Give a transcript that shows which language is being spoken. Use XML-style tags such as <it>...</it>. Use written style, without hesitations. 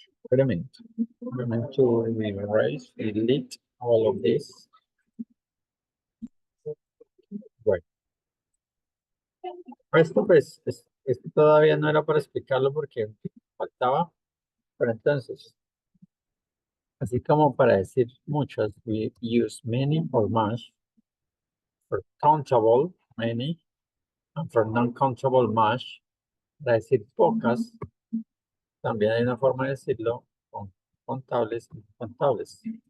<en>Wait a minute. I'm going to memorize, delete all of this.</en> <es>Bueno. Esto pues, esto todavía no era para explicarlo porque faltaba. Pero entonces, así como para decir muchas,</es> <en>we use many or much. For countable, many. And for non-countable, much.</en> <es>Para decir pocas, también hay una forma de decirlo con contables y contables.</es>